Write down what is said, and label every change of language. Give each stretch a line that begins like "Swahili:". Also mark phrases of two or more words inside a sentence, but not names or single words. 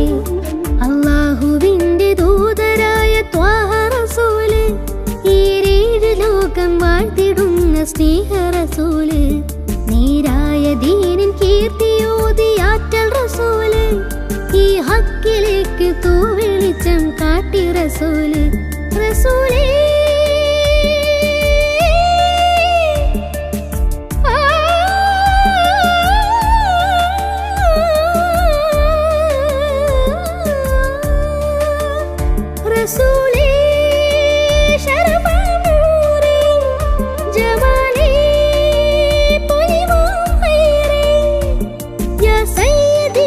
Malayalam: അല്ലാഹുവിന്റെ ദൂതരായ ത്വാഹ റസൂല് ഈരേഴ് ലോകം വാഴ്ത്തിടുന്ന സ്നേഹ റസൂല് നേരായ ദീനിൻ കീർത്തിയോതിയാറ്റൽ റസൂല് ഈ ഹക്കിലേക്ക് തൂവെളിച്ചം കാട്ടി റസൂല് റസൂലേ
Arabic: رسولي شرف نوري جمالي طيب خيري يا سيدي